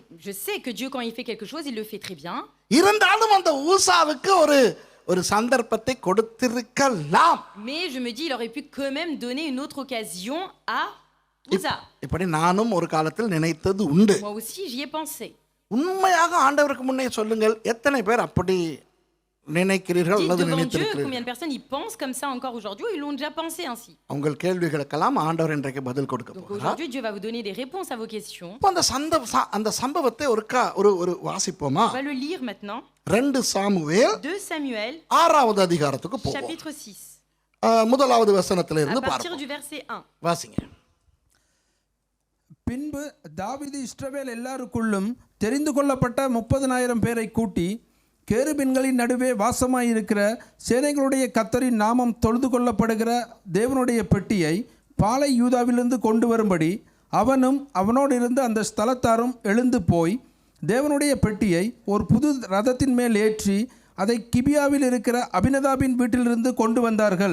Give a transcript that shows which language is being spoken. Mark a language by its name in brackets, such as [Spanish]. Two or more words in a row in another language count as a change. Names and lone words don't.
[French] Je sais que Dieu, quand il fait quelque chose, il le fait très bien. [Tamil] இருந்தாலும் அந்த ஊசாவுக்கு ஒரு சந்தர்ப்பத்தை கொடுத்திருக்கலாம். [French] Mais je me dis, il aurait pu quand même donner une autre occasion à Uza. [Tamil] இப்படி நானும் ஒரு காலத்தில் நினைத்தது உண்டு. [French] Moi aussi, j'y ai pensé. [Tamil] உண்மையாக ஆண்டவருக்கு முன்னே சொல்லுங்கள், எத்தனை பேர் அப்படி நினைக்கிறீர்கள் [French] Dites [Tamil] அல்லது [French] devant Dieu [Tamil] நினைத்திருக்கிறீர்கள்? [French] combien de personnes y pensent comme ça encore aujourd'hui ou ils l'ont déjà pensé ainsi. [Tamil] உங்கள் கேள்விகளுக்கெல்லாம் ஆண்டவர் இன்றைக்கு பதில் கொடுக்க [French] Donc [Tamil] போகிறார். [French] aujourd'hui, Dieu va vous donner des réponses à vos questions. [Tamil] இப்போ அந்த சம்பவத்தை ஒரு வாசிப்போமா? [French] On va le lire maintenant. [Tamil] 2 சாமுவேல் [French] 2 Samuel, [Tamil] 6வது அதிகாரத்துக்கு போவோம். [French] chapitre 6, [Tamil] முதலாவது வசனத்துல [French] à [Tamil] இருந்து [French] partir [Tamil] பார்ப்போம். [French] du verset 1. [Tamil] வாசிங்க. பின்பு தாவீது இஸ்ரவேல் எல்லாருக்குள்ளும் தெரிந்து கொள்ளப்பட்ட 30,000 பேரை கூட்டி கேருபீன்களின் நடுவே வாசமாயிருக்கிற சேனைகளுடைய கர்த்தரின் நாமம் தொழுது கொள்ளப்படுகிற தேவனுடைய பெட்டியை பாலை யூதாவிலிருந்து கொண்டு வரும்படி அவனும் அவனோடு இருந்த அந்த ஸ்தலத்தாரும் எழுந்து போய் தேவனுடைய பெட்டியை ஒரு புது ரதத்தின் மேல் ஏற்றி அதை கிபியாவில் இருக்கிற அபினதாபின் வீட்டிலிருந்து கொண்டு வந்தார்கள்.